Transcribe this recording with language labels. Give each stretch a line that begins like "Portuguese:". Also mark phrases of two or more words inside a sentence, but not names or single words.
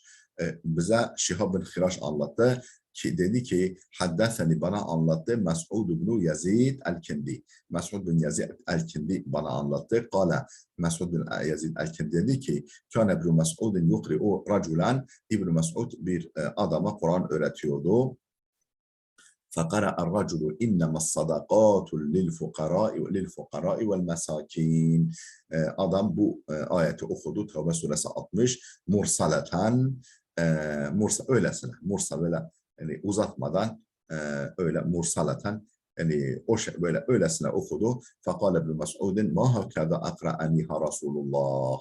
Turkish: Bize Şihab bin Khiraş anlattı ki dedi ki haddetheni bana anlattı Mes'ud ibn Yazid el-Kindi. Mes'ud bin Yazid el-Kindi bana anlattı. Kale Mes'ud bin Yazid el-Kindi dedi ki
Arabic: كان ابن مسعود يقرئ رجلا.
Turkish: İbn Mes'ud bir adama Kur'an öğretiyordu.
Arabic: فقرأ الرجل إنما الصدقات للفقراء والمساكين.
Turkish: Adam bu ayeti okudu. Tevbe suresi 60. Mursaleten, öylesine, böyle yani uzatmadan öyle mursaleten yani o şey böyle öylesine okudu.
Arabic: فقال ابن مسعود ما هكذا أقرأنيها رسول الله.